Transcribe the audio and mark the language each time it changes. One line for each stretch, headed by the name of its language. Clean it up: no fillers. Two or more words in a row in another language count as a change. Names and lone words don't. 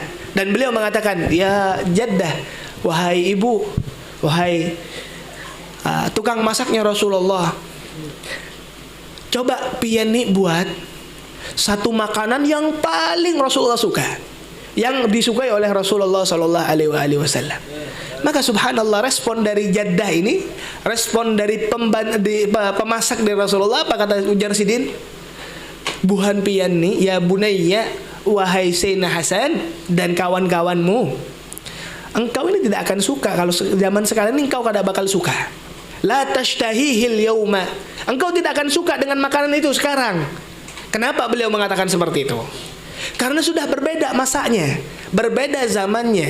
Indonesian: Dan beliau mengatakan,
Arabic: يا جدة,
Indonesian: wahai ibu, wahai tukang masaknya Rasulullah, coba pian nih buat satu makanan yang paling Rasulullah suka, yang disukai oleh Rasulullah
Arabic: صلى الله عليه وسلم.
Indonesian: Maka subhanallah, respon dari jaddah ini, respon dari pemasak dari Rasulullah,
Banjar: apa kata ujar Sidin? Buhan pian nih,
Arabic: يا بني,
Indonesian: wahai Sayyidina Hasan dan kawan-kawanmu, engkau ini tidak akan suka kalau zaman sekarang ini,
Banjar: engkau kada bakal suka.
Arabic: لا تشتهيه اليوم,
Indonesian: engkau tidak akan suka dengan makanan itu sekarang. Kenapa beliau mengatakan seperti itu? Karena sudah berbeda masanya, berbeda zamannya.